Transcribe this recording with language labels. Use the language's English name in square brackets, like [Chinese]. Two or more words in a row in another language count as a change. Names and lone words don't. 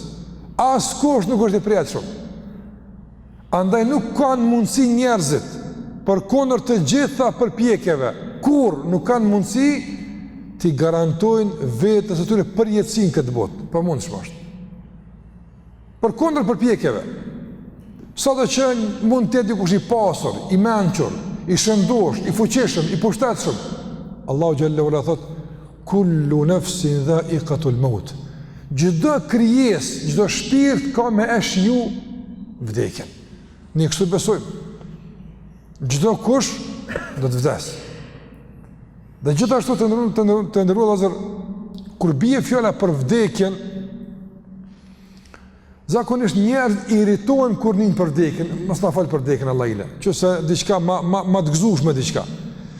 [Albanian] Askush nuk është i përjetshëm. Andaj nuk kanë mundësi njerëzit përkundër të gjitha përpjekjeve, kur nuk kanë mundësi t'i garantojnë vetës e tyre përjetësinë këtë botë. Pamundshëm është. Përkundër përpjekjeve. Sado që mund të jetë dikush i pasur, i mençur, i shëndosh, i fuqishëm, i pushtetshëm. Allahu [Arabic] جل وعلا [Albanian] thot: [Arabic] "كل نفس ذائقة الموت." [Albanian] Çdo krijesë, çdo shpirt ka me e shiju vdekjen. Ne kështu besojmë. Çdo kush do të vdes. Dhe gjithashtu të ndëruar vëllezër, kur bie fjala për vdekjen, zakonisht njerëz irritohen kur nin për vdekjen, mos na fal për vdekjen Allah ile, qëse diçka ma të gëzueshme diçka.